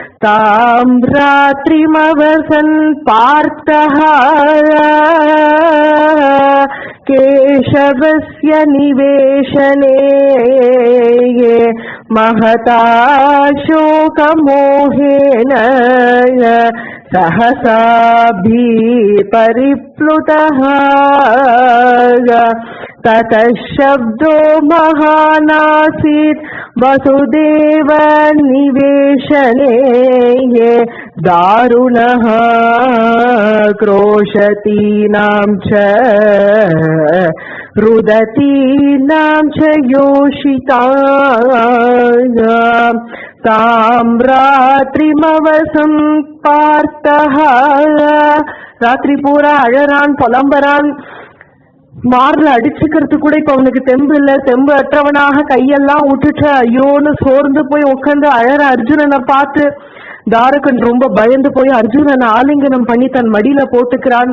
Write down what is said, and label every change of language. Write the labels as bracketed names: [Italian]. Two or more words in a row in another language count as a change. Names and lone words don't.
[Sanskrit] तां रात्रिमवसन् पार्थः केशवस्य निवेशने महता शोकमोहेन सहसाभि परिप्लुतः ततः शब्दो महानासीत् वसुदेव निवेशने ये दारुणः क्रोशतीनां च रुदतीनां च योषितां तां रात्रिमवसं பார்த்தः. [Tamil] ராத்திரி பூரா அழறான், புலம்பறான். மார்ல அடிச்சுக்கிறது கூட இப்ப அவனுக்கு தெம்பு இல்ல. தெம்பு அற்றவனாக கையெல்லாம் விட்டுட்டு ஐயோன்னு சோர்ந்து போய் உட்காந்து அழற அர்ஜுனனை பார்த்து தாரகன் ரொம்ப பயந்து போய் அர்ஜுனனை ஆலிங்கனம் பண்ணி தன் மடியில போட்டுக்கிறான்.